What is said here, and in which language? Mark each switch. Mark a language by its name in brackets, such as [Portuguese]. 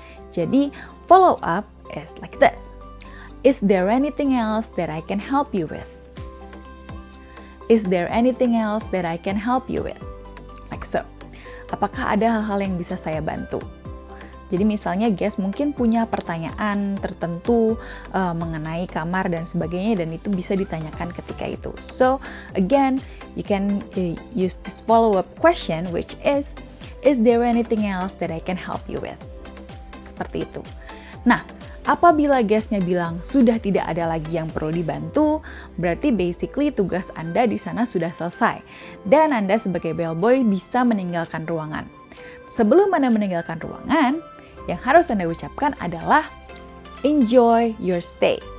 [English] Jadi follow up is like this. Is there anything else that I can help you with? Is there anything else that I can help you with? Like so. [Indonesian] Apakah ada hal-hal yang bisa saya bantu? Jadi misalnya guest mungkin punya pertanyaan tertentu mengenai kamar dan sebagainya dan itu bisa ditanyakan ketika itu. [English] So again, you can use this follow-up question which is there anything else that I can help you with? [Indonesian] Seperti itu. Nah, Apabila guestnya bilang sudah tidak ada lagi yang perlu dibantu, berarti basically tugas Anda di sana sudah selesai. Dan Anda sebagai bellboy bisa meninggalkan ruangan. Sebelum Anda meninggalkan ruangan, yang harus Anda ucapkan adalah [English] enjoy your stay.